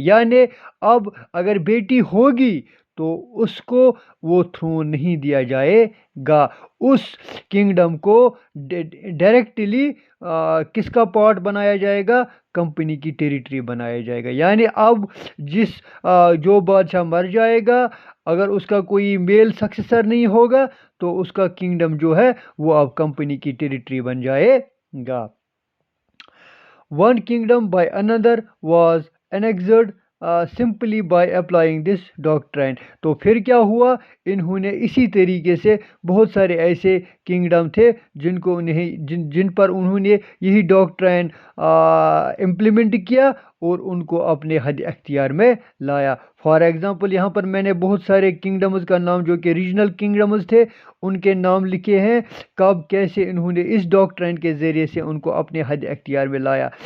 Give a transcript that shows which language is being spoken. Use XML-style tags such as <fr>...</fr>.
<ur>یعنی اب اگر بیٹی ہوگی تو اس کو وہ تھرون نہیں دیا جائے گا، اس کنگڈم کو ڈائریکٹلی کس کا پارٹ بنایا جائے گا؟ کمپنی کی ٹیریٹری بنایا جائے گا. یعنی اب جو بادشاہ مر جائے گا، اگر اس کا کوئی میل سکسیسر نہیں ہوگا تو اس کا کنگڈم جو ہے وہ اب کمپنی کی ٹیریٹری بن جائے گا.</ur> <en>One kingdom by another was annexed simply by applying this doctrine.</en> <ur>تو پھر کیا ہوا؟ انہوں نے اسی طریقے سے بہت سارے ایسے کنگڈم تھے جن پر انہوں نے یہی ڈاکٹرین امپلیمنٹ کیا اور ان کو اپنے حد اختیار میں لایا.</ur> <en>for example,</en> <ur>یہاں پر میں نے بہت سارے کنگڈمز کا نام، جو کہ ریجنل کنگڈمز تھے، ان کے نام لکھے ہیں، کب کیسے انہوں نے اس ڈاکٹرین کے ذریعے سے ان کو اپنے حد اختیار میں لایا.</ur>